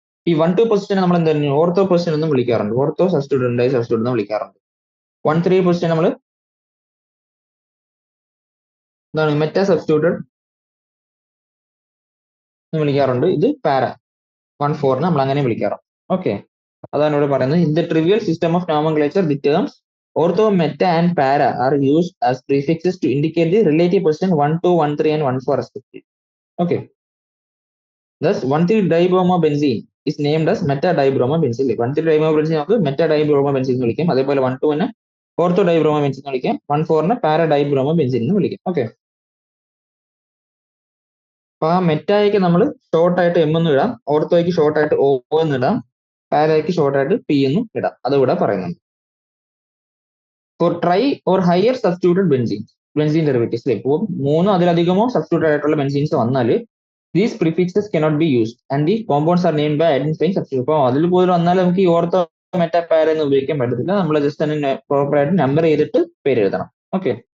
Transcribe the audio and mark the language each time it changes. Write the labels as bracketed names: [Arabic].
[Malayalam] ഈ 1 2 പൊസിഷൻ നമ്മൾ എന്താ ഓർത്തോ പൊസിഷൻ എന്നും വിളിക്കാറുണ്ട്. ഓർത്തോ സബ്സ്റ്റിറ്റ്യൂട്ട് ഡൈ സബ്സ്റ്റിറ്റ്യൂട്ട് എന്ന് വിളിക്കാറുണ്ട്. 1 3 പൊസിഷൻ നമ്മൾ എന്താണ്? മെറ്റാ സബ്സ്റ്റിറ്റ്യൂട്ടഡ് എന്ന് വിളിക്കാറുണ്ട്. ഇത് പാര 1 4 നമ്മൾ അങ്ങനെ വിളിക്കാറുണ്ട്. ഓക്കെ. അതാണ് ഇവിടെ പറയുന്നത്. [English] In the trivial system of nomenclature the terms ortho, meta and para are used as prefixes to indicate the relative position 1 2 1 3 and 1 4 respectively. Okay. Thus 1 3 dibromobenzene is named as meta dibromobenzene. [Malayalam] 1 3 dibromobenzene നമുക്ക് meta dibromobenzene എന്ന് വിളിക്കാം. അതേപോലെ 1 2 നെ ortho dibromobenzene എന്ന് വിളിക്കാം. 1 4 നെ para dibromobenzene എന്ന് വിളിക്കാം. ഓക്കെ. അപ്പൊ ആ മെറ്റായ്ക്ക് നമ്മൾ ഷോർട്ട് ആയിട്ട് M എന്ന് ഇടാം, ഓർത്തോയ്ക്ക് ഷോർട്ട് ആയിട്ട് O എന്ന് ഇടാം, പാരയ്ക്ക് ഷോർട്ട് ആയിട്ട് P എന്നും ഇടാം. അതുകൂടെ പറയുന്നുണ്ട്. [English] For tri or higher substituted benzene derivatives, [Malayalam] ഇപ്പോൾ 3 അതിലധികമോ സബ്സ്റ്റിറ്റ്യൂട്ട് ആയിട്ടുള്ള ബെൻസീൻസ് വന്നാൽ [English] these prefixes cannot be used and the compounds are named by identifying substitute. [Malayalam] അപ്പോൾ അതിൽ പോലും വന്നാൽ നമുക്ക് ഈ ഓർത്തോ മെറ്റാ പാര എന്ന് ഉപയോഗിക്കാൻ പറ്റത്തില്ല. നമ്മൾ ജസ്റ്റ് തന്നെ പ്രോപ്പർ ആയിട്ട് നമ്പർ ചെയ്തിട്ട് പേര് എഴുതണം. ഓക്കെ.